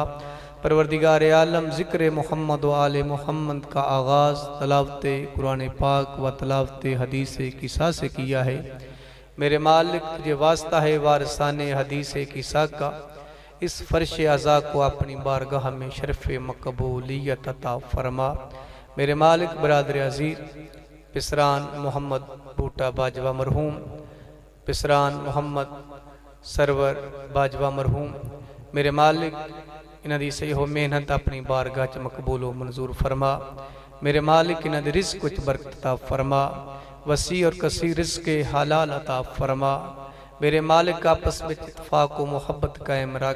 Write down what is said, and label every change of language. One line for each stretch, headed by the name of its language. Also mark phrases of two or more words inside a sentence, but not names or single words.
Urdu: پروردگار عالم ذکر محمد و آل محمد کا آغاز تلاوت قرآن پاک و تلاوت حدیث قصہ سے کیا ہے۔ میرے مالک تجھے واسطہ ہے وارثان حدیث قصہ کا، اس فرش عزا کو اپنی بارگاہ میں شرف مقبولیت عطا فرما۔
Punjabi: میرے مالک برادر عزیز پسران محمد بوٹا باجوہ مرحوم، پسران محمد سرور باجوہ مرحوم، میرے مالک انہاں دی صحیح و محنت اپنی بارگاہ چ مقبول و منظور فرما۔ میرے مالک انہاں دی رزق وچ برکت عطا فرما، وسیع اور کثیر رزق حلال عطا فرما۔
Urdu: میرے مالک آپس میں اتفاق و محبت قائم رکھ۔